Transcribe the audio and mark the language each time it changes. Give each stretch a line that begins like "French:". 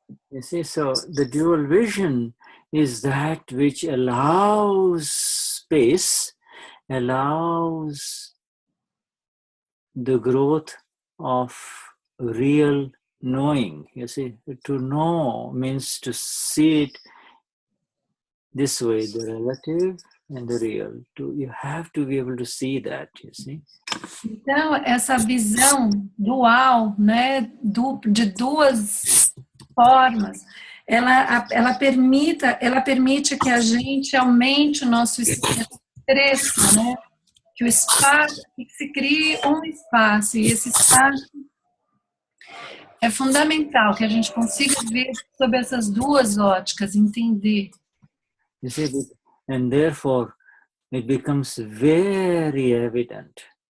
English: You see, so the dual vision is that which allows space, allows the growth of real knowing. You see, to know means to see it this way, the relative and the real. You have to be able to see that, you see.
Portuguese: Então, essa visão dual, né, de duas formas, ela permite que a gente aumente o nosso cresça, né? Que o espaço, que se crie um espaço, e esse espaço é fundamental, que a gente consiga ver sob essas duas óticas, entender.
English: You see, and therefore it becomes very evident.